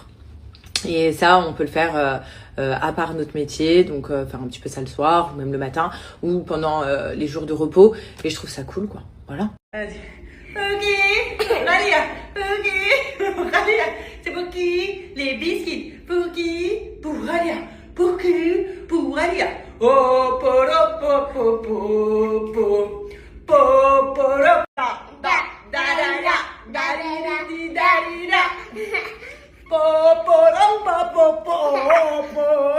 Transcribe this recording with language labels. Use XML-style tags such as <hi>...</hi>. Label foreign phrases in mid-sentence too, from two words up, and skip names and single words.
<fr>Et ça, on peut le faire à part notre métier, donc faire un petit peu ça le soir ou même le matin ou pendant les jours de repos. Et je trouve ça cool, quoi. Voilà. Pouki, Ralia, Pouki, Ralia, c'est pour qui les biscuits? Pour qui? Pour Ralia, pour qui? Pour Ralia. Oh, poro, po, po, po, po, po, poro, da, da, da, da, da, da, da, da, da, po, poro, po, po, po, po.</fr>